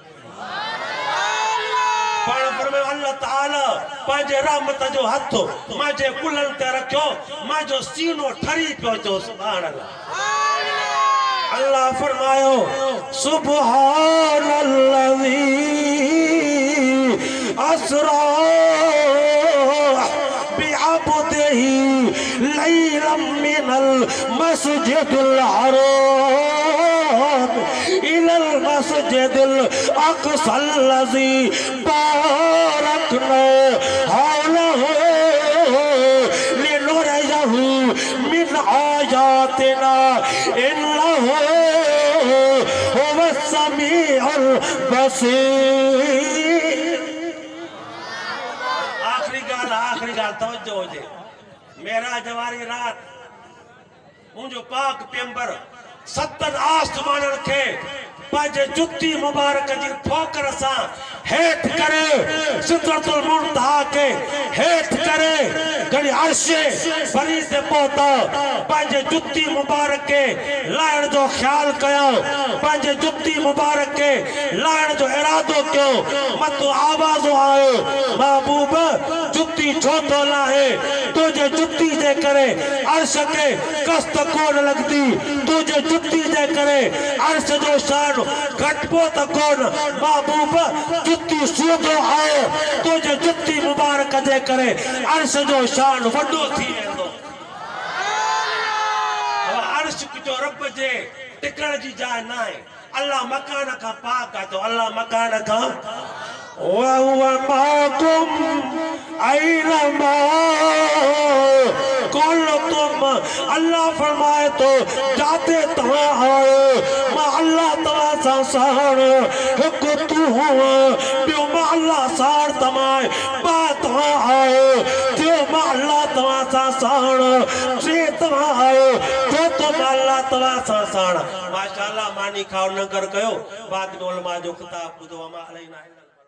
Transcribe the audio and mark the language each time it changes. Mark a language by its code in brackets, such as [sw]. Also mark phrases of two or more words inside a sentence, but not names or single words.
[sd] पाण फरमायो अल्लाह ताला पंजे रहमत जो हथ मुझे कुल्हन ते रखो मुझो सीनो ठरी पियो जो [ar] سبحان الله [sd] अल्लाह फरमायो [ar] سبحان الذي أسرى بعبده ليلا من المسجد الحرام إلى المسجد الأقصى الذي باركنا حوله لنريه من آياتنا إنه هو السميع البصير. [sd] आखिरी गाल तवज्जो हो जे मेराज वारी रात मुझो पाक पैगंबर 70 आसमान के पंहिंजे जुत्ती मुबारक जी ठोकर सां हेठ करे सिदरतुल मुंतहा के हेठ करे घड़ी अर्श बरी से पहुता पंहिंजे जुत्ती मुबारक के लाइण जो ख्याल कयो पंहिंजे जुत्ती मुबारक के लाइण जो इरादो कयो मतो आवाज़ आयो महबूब जुत्ती छो तो लाहे तुझे जुत्ती दे करे अर्श के कस्त कोन लगती तुझे जुत्ती दे करे अर्श जो शान घटबो त कोन महबूब जुत्ती सूदो आयो तुझे जुत्ती मुबारक दे करे अर्श जो शान वडो थी वेंदो अर्श जो रब जे टिकण जी जाइ ना है अल्लाह मकान का पाक है तो अल्लाह मकान का [ar] وهو معكم أينما [sd] कुंतुम अल्लाह फरमाए तो जाते तव्हां आयो मां अल्लाह तव्हां सां साण हिकु तूं ॿियो मां अल्लाह साण तव्हां ॿ तव्हां आयो टियों मां अल्लाह तव्हां सां साण टे तव्हां आयो चौथों मां अल्लाह तव्हां सां साण माशाअल्लाह मानी खाओ नगर कयो बाद में उलमा जो खिताब ॿुधो [ar] اما علينا